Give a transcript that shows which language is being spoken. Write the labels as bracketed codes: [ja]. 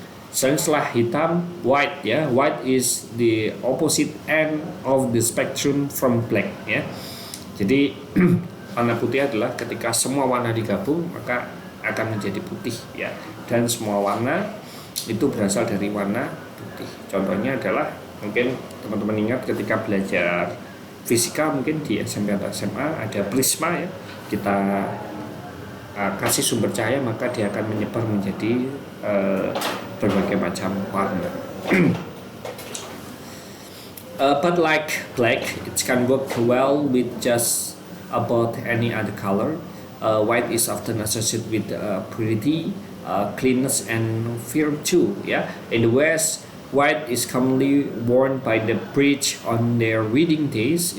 [id] Setelah hitam, [en] white, yeah, white is the opposite end of the spectrum from black, yeah. [id] Jadi warna putih adalah ketika semua warna digabung maka akan menjadi putih ya, dan semua warna itu berasal dari warna putih. Contohnya adalah mungkin teman-teman ingat ketika belajar fisika mungkin di SMP atau SMA ada prisma ya, kita kasih sumber cahaya maka dia akan menyebar menjadi berbagai macam warna. [en] But like black, it can work well with just about any other color. White is often associated with purity, cleanness, and virtue. Yeah, in the West, white is commonly worn by the priest on their wedding days.